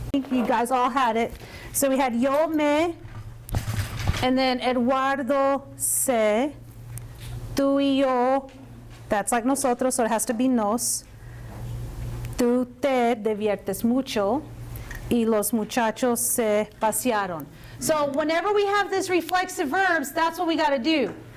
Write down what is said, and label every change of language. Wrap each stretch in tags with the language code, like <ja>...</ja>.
<en>You guys all had it. So we had yo me, and then Eduardo se, tú y yo, that's like nosotros, so it has to be nos.</en> <es>Tú te diviertes mucho, y los muchachos se pasearon.</es> <en>So whenever we have this reflexive verbs, that's what we got to do.</en>